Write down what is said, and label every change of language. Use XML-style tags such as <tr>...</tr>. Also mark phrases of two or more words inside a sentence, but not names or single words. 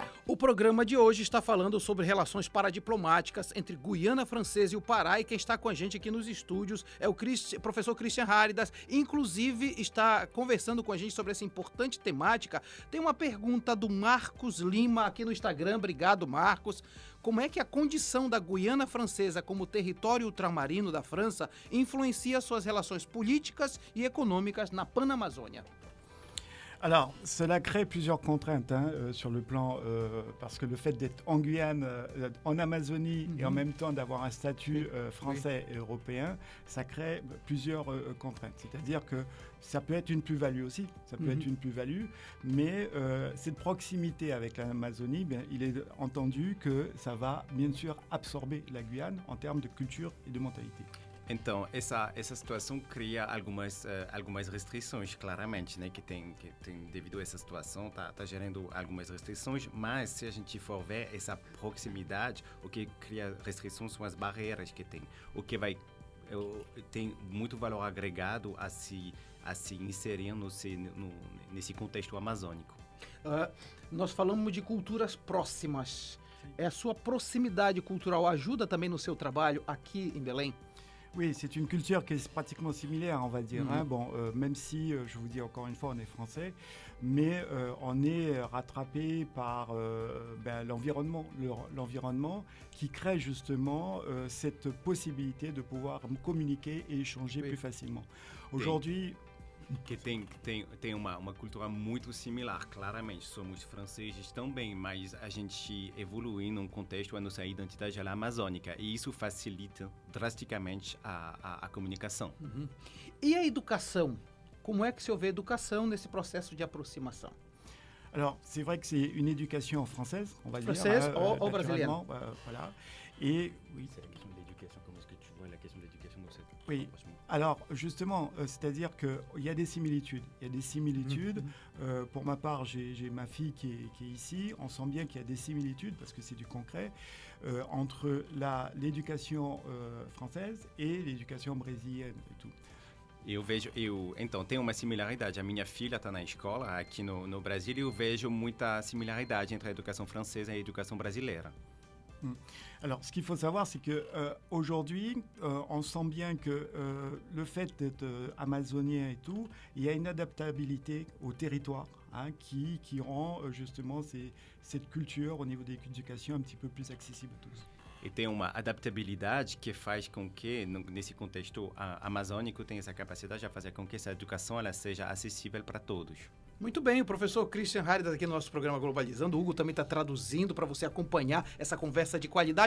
<pt>O programa de hoje está falando sobre relações paradiplomáticas entre Guiana Francesa e o Pará, e quem está com a gente aqui nos estúdios é o professor Christian Haridas, inclusive está conversando com a gente sobre essa importante temática. Tem uma pergunta do Marcos Lima aqui no Instagram, obrigado Marcos. Como é que a condição da Guiana Francesa como território ultramarino da França influencia suas relações políticas e econômicas na Panamazônia?</pt> <fr>Alors, cela crée plusieurs contraintes sur le plan, parce que le fait d'être en Guyane, en Amazonie, et en même temps d'avoir un statut français et européen, ça crée plusieurs contraintes. C'est-à-dire que ça peut être une plus-value aussi, mais cette proximité avec l'Amazonie, il est entendu que ça va bien sûr absorber la Guyane en termes de culture et de mentalité.</fr> <pt>Então, essa situação cria algumas restrições, claramente, né? Que tem devido a essa situação, tá gerando algumas restrições, mas se a gente for ver essa proximidade, o que cria restrições são as barreiras que tem. O que tem muito valor agregado a se inserir nesse contexto amazônico. Nós falamos de culturas próximas. A sua proximidade cultural ajuda também no seu trabalho aqui em Belém?</pt> <fr>Oui, c'est une culture qui est pratiquement similaire, on va dire. Même si, je vous dis encore une fois, on est français, mais on est rattrapé par l'environnement qui crée justement cette possibilité de pouvoir communiquer et échanger plus facilement. Aujourd'hui...</fr> <pt>Que tem uma cultura muito similar, claramente. Somos franceses também, mas a gente evolui num contexto a nossa identidade amazônica e isso facilita drasticamente a comunicação. E a educação? Como é que se vê a educação nesse processo de aproximação?</pt> <fr>Alors, c'est vrai que c'est une éducation française, on va dire. Française ou brésilienne. Voilà. Et oui, c'est la question de l'éducation. Comment est-ce que tu vois la question de l'éducation dans cette oui. Alors, justement, c'est-à-dire qu'il y a des similitudes. Pour ma part, j'ai ma fille qui est ici. On sent bien qu'il y a des similitudes, parce que c'est du concret, entre l'éducation française et l'éducation brésilienne et tout.</fr> <pt>Então, tem uma similaridade. A minha filha está na escola aqui no Brasil e eu vejo muita similaridade entre a educação francesa e a educação brasileira.</pt> <fr>Alors, ce qu'il faut savoir, c'est que aujourd'hui, on sent bien que le fait d'être amazonien et tout, il y a une adaptabilité au territoire qui rend justement cette culture au niveau de l'éducation un petit peu plus accessible à tous.</fr> <pt>E tem uma adaptabilidade que faz com que, nesse contexto amazônico, tem essa capacidade de fazer com que essa educação ela seja acessível para todos. Muito bem, o professor Christian Haridas aqui no nosso programa Globalizando. O Hugo também está traduzindo para você acompanhar essa conversa de qualidade.</pt>